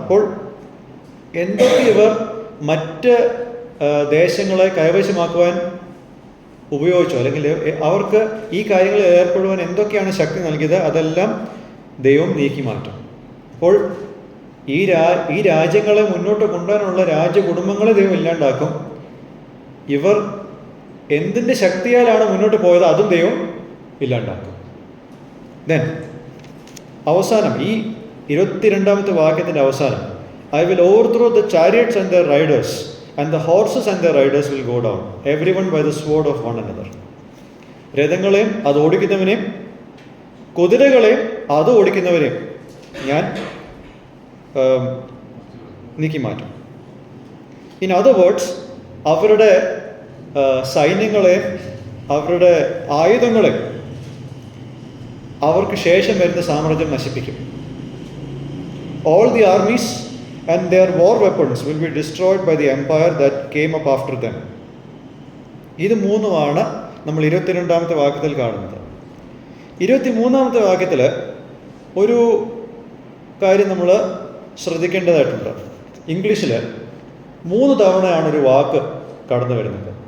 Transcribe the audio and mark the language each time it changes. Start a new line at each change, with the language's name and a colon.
Malayalam: അപ്പോൾ എന്തൊക്കെ ഇവർ മറ്റ് ദേശങ്ങളെ കൈവശമാക്കുവാൻ ഉപയോഗിച്ചു, അല്ലെങ്കിൽ അവർക്ക് ഈ കാര്യങ്ങളിൽ ഏർപ്പെടുവാൻ എന്തൊക്കെയാണ് ശക്തി നൽകിയത്, അതെല്ലാം ദൈവം നീക്കി മാറ്റും. അപ്പോൾ ഈ രാജ്യങ്ങളെ മുന്നോട്ട് കൊണ്ടുവരാനുള്ള രാജ്യകുടുംബങ്ങളെ ദൈവം ഇല്ലാണ്ടാക്കും. ഇവർ എന്തിൻ്റെ ശക്തിയാലാണ് മുന്നോട്ട് പോയത് അതും ദൈവം ഇല്ലാണ്ടാക്കും.
English: then
Malayalam: അവസാനം ഈ 22 വാക്യത്തിൻ്റെ അവസാനം,
English: I will overthrow the chariots and their riders, and the horses and their riders will go down, everyone by the sword of one another.
Malayalam: രഥങ്ങളെയും അത് ഓടിക്കുന്നവനെയും കുതിരകളെയും അത് ഓടിക്കുന്നവരെയും ഞാൻ നീക്കി മാറ്റും.
English: in other words,
Malayalam: അവരുടെ സൈന്യങ്ങളെ, അവരുടെ ആയുധങ്ങളെ, അവർക്ക് ശേഷം വരുന്ന സാമ്രാജ്യം നശിപ്പിക്കും.
English: All the armies and their war weapons will be destroyed by the empire that came up after them.
Malayalam: ഇത് മൂന്നുമാണ് നമ്മൾ 22 വാക്യത്തിൽ കാണുന്നത്. 23 വാക്യത്തിൽ ഒരു കാര്യം നമ്മൾ ശ്രദ്ധിക്കേണ്ടതായിട്ടുണ്ട്. ഇംഗ്ലീഷിൽ 3 തവണയാണ് ഒരു വാക്ക് കടന്നു വരുന്നത്.